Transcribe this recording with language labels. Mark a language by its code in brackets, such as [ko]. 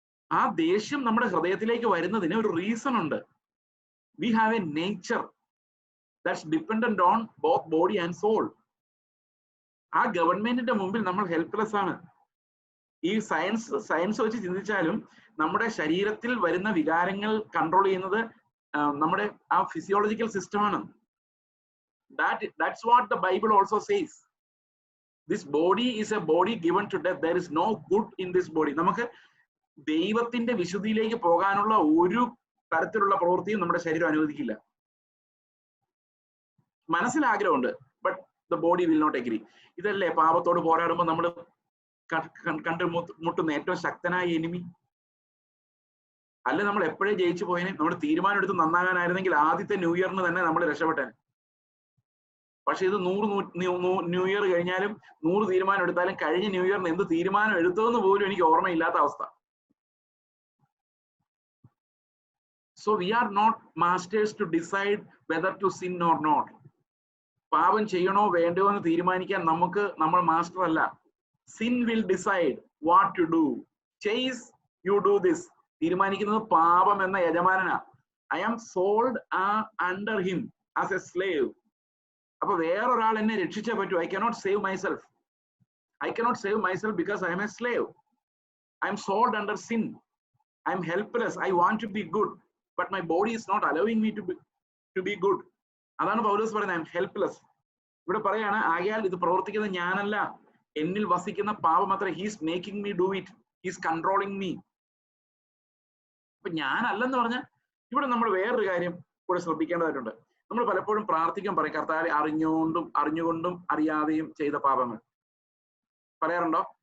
[ml] ആ ദേഷ്യം നമ്മുടെ ഹൃദയത്തിലേക്ക് വരുന്നതിന് ഒരു റീസൺ ഉണ്ട്. [en] We have a nature that's dependent on both body and soul. [ml] ആ ഗവൺമെന്റിന്റെ മുമ്പിൽ നമ്മൾ ഹെൽപ്ലെസ് ആണ്. ഈ സയൻസ് വെച്ച് ചിന്തിച്ചാലും നമ്മുടെ ശരീരത്തിൽ വരുന്ന വികാരങ്ങൾ കൺട്രോൾ ചെയ്യുന്നത് നമ്മുടെ ആ ഫിസിയോളജിക്കൽ സിസ്റ്റമാണ്. [en] That's what the Bible also says. This body is a body given to death. There is no good in this body. [ml] നമുക്ക് ദൈവത്തിന്റെ വിശുദ്ധിയിലേക്ക് പോകാനുള്ള ഒരു തരത്തിലുള്ള പ്രവൃത്തിയും നമ്മുടെ ശരീരം അനുവദിക്കില്ല. മനസ്സിൽ ആഗ്രഹമുണ്ട്, [en] But the body will not agree. [ml] ഇതല്ലേ പാപത്തോട് പോരാടുമ്പോൾ നമ്മൾ കണ്ടുമുട്ടുന്ന ഏറ്റവും ശക്തനായ എനിമി. അല്ലെ നമ്മൾ എപ്പോഴേ ജയിച്ചു പോയതിനെ. നമ്മൾ തീരുമാനം എടുത്ത് നന്നാകാനായിരുന്നെങ്കിൽ ആദ്യത്തെ ന്യൂ ഇയറിന് തന്നെ നമ്മൾ രക്ഷപ്പെട്ടേനെ. പക്ഷെ ഇത് 100 ന്യൂ ഇയർ കഴിഞ്ഞാലും 100 തീരുമാനം എടുത്താലും കഴിഞ്ഞ ന്യൂ ഇയറിന് എന്ത് തീരുമാനം എടുത്തതെന്ന് പോലും എനിക്ക് ഓർമ്മയില്ലാത്ത അവസ്ഥ. [en] So we are not masters to decide whether to sin or not. [ml] പാപം ചെയ്യണോ വേണ്ടയോ എന്ന് തീരുമാനിക്കാൻ നമ്മൾ മാസ്റ്റർ അല്ല. [en] Sin will decide what to do. Chase, you do this. [ml] തീരുമാനിക്കുന്നത് പാപം എന്ന യജമാനനാ. [en] I am sold under him as a slave. [ml] അപ്പൊ വേറൊരാൾ എന്നെ രക്ഷിച്ചേ പറ്റൂ. [en] I cannot save myself. I cannot save myself because I am a slave. I am sold under sin. I am helpless. I want to be good, but my body is not allowing me to be good. [ml] അതാണ് പൗലോസ് പറയുന്നത്, [en] I am helpless. [ml] ഇവിടെ പറയാണ്, ആകയാൽ ഇത് പ്രവർത്തിക്കുന്നത് ഞാനല്ല, എന്നിൽ വസിക്കുന്ന പാപം മാത്രമേ. [en] He's making me do it, he's controlling me. [ml] അപ്പൊ ഞാനല്ലെന്ന് പറഞ്ഞാൽ ഇവിടെ നമ്മൾ വേറൊരു കാര്യം കൂടെ ശ്രദ്ധിക്കേണ്ടതായിട്ടുണ്ട്. നമ്മൾ പലപ്പോഴും പ്രാർത്ഥിക്കാൻ പറയും, കർത്താവേ അറിഞ്ഞുകൊണ്ടും അറിയാതെയും ചെയ്ത പാപങ്ങൾ. പറയാറുണ്ടോ?